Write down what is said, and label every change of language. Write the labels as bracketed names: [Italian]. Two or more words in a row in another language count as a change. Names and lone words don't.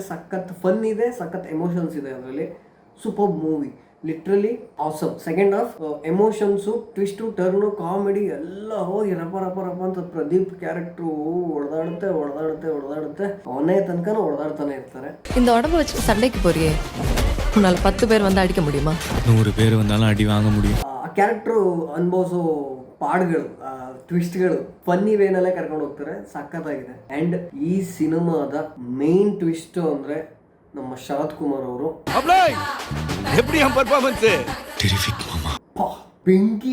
[Kannada] ಸಖತ್ ಫನ್ ಇದೆ, ಸಖತ್ ಎಮೋಷನ್ಸ್ ಇದೆ ಅದರಲ್ಲಿ. [English] Super movie, literally awesome. second half [Kannada] ಎಮೋಷನ್ಸು, ಟ್ವಿಸ್ಟು, ಟರ್ನು, ಕಾಮಿಡಿ ಎಲ್ಲ ಹೋಗಿ ರಪ ಅಂತ ಪ್ರದೀಪ್ ಕ್ಯಾರೆಕ್ಟ್ರು ಹೊಡೆದಾಡುತ್ತೆ ಅವನೇ ತನಕನೂ ಹೊಡೆದಾಡ್ತಾನೆ ಇರ್ತಾರೆ. [Tamil] இந்த உடம்ப வச்சு சண்டைக்கு போறியே, உன்னால 10 பேர் வந்து அடிக்க முடியுமா? 100 பேர் வந்தாலும் ಅಡಿ வாங்க முடியும். [Kannada] ಆ ಕ್ಯಾರೆಕ್ಟ್ರು ಅನುಭವಿಸೋ ಪಾಡ್ಗಳು, ಟ್ವಿಸ್ಟ್ಗಳು ಫನ್ನಿ ವೇನಲ್ಲೇ ಕರ್ಕೊಂಡು ಹೋಗ್ತಾರೆ. ಸಖತ್ತಾಗಿದೆ. ಆ್ಯಂಡ್ ಈ ಸಿನಿಮಾದ [English] main twist [Kannada] ಅಂದರೆ ನಮ್ಮ ಶರತ್ ಕುಮಾರ್ ಅವರು ಬೆಂಕಿ.